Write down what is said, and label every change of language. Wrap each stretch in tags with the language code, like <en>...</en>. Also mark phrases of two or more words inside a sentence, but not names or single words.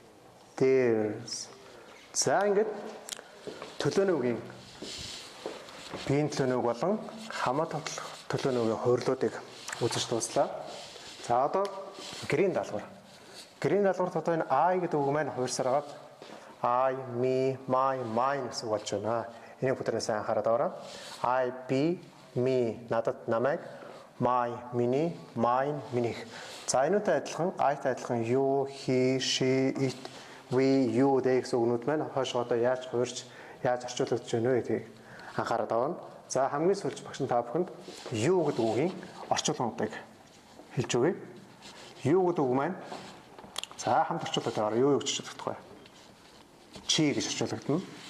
<mn>За ингээд төлөөний үгийн биеийн төлөөний үг болон хамаа тоглох төлөөний үгийн хувирлуудыг үзэж дууслаа. За одоо гэрийн даалгавар. Гэрийн даалгаварт одоо энэ I гэдэг үг маань хувирсаар агаад</mn> <en>I, me, my, mine</en> <mn>гэсэн үг болж байна. Энийг бүгдээрээ сайн анхаарал таваарай.</mn> <en>I, be, me</en> <mn>надад намайг, my миний, mine минийх. За энүүтэй адилхан I-тай адилхан</mn> <en>you, he, she, it, we, you</en> <mn>гэсэн үгнүүд маань хойш одоо яаж хувирч, яаж орчуулагдж байна вэ гэдгийг анхаарал тавина. За хамгийн сүүлч багш та бүхэнд you гэдэг үгийн орчуулгуудыг хэлж өгье. You гэдэг үг маань за хамт орчуулдаг байгаа. Юу гэж орчуулдаг вэ? Чи гэж орчуулагдана.</mn>